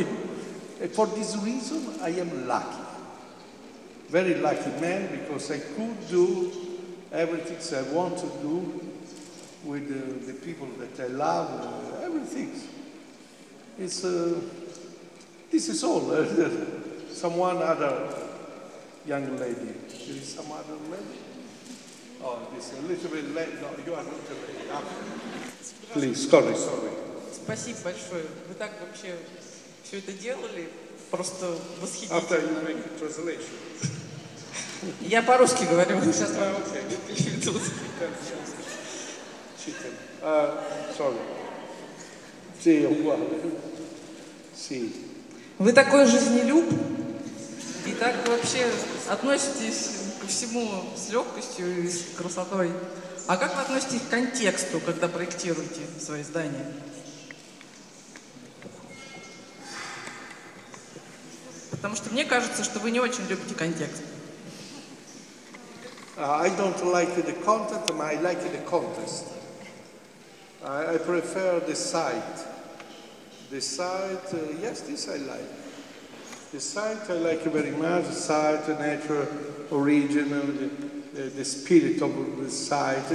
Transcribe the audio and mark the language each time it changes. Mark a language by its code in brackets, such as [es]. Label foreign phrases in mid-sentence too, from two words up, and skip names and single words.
[en] For this reason, I am lucky. Very lucky man, because I could do everything I want to do with the people that I love, everything. It's, this is all. Someone other young lady. There is some other lady? Oh, this a little bit late. No, you are not late. Please, sorry. [ru] Спасибо большое. Вы так вообще все это делали, просто восхитительно. [en] After you make the translation. [ru] Я по-русски говорю. Сейчас [en] Okay. Chicken. Sorry. [it] Sì, uguale. Sì. [ru] Вы такой жизнелюб и так вообще относитесь ко всему с легкостью и с красотой. А как вы относитесь к контексту, когда проектируете свои здания? Потому что мне кажется, что вы не очень любите контекст. [en] I don't like the content, I like the context. I prefer the site. The site, yes, this I like. The site I like very much. The site, nature, origin, the spirit of the site.